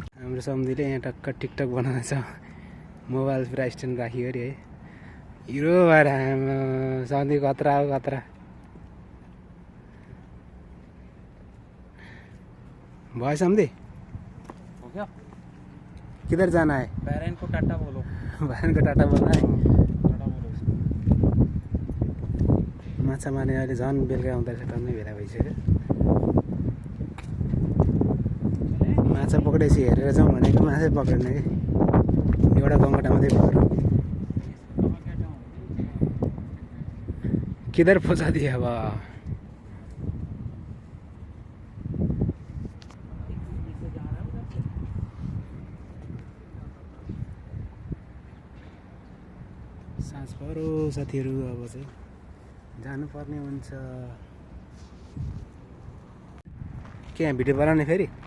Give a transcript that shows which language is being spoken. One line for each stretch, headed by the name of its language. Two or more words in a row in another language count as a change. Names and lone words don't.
Nepali: हाम्रो सम्झीले यहाँ टक्क टिकटक बनाउँछ मोबाइल पुरा स्ट्यान्ड राख्यो अरे है हिरो भएर सम्झी खतरा हो खतरा भयो सम्झी हो क्या
Hindi: किधर जाना है पेरेंट को टाटा बोलो बहन को टाटा बोल्न है टाटा बोलो
Nepali: माछा मार्ने अहिले झन् बेलुका आउँदा चाहिँ टन्नै भेला भइसक्यो माछा पक्रेपछि हेरेर जाउँ भनेको माछै पक्रेन कि एउटा गङ्गटा मात्रै भयो
Hindi: किधर फसा दिए
Nepali: अब साँझ परो साथीहरू अब चाहिँ जानुपर्ने हुन्छ के यहाँ भिडियो बनाउने फेरि